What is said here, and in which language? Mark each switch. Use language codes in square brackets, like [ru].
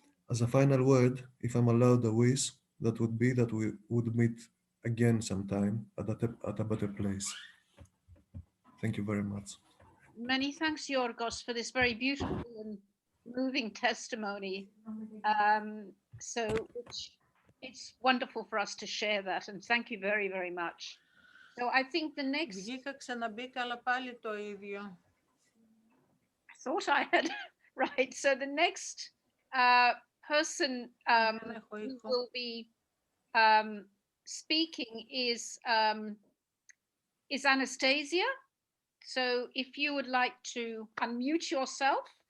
[en] As a final word, if I'm allowed a wish, that would be that we would meet again sometime at a better place. Thank you very much. Many thanks, Yorgos, for this very beautiful and moving testimony. So it's wonderful for us to share that, and thank you very, very much. So I think the next... [el] ξαναμπήκα, αλλά πάλι το ίδιο. [en] I thought I had... Right, so the next person who will be speaking is Anastasia. So if you would like to unmute yourself.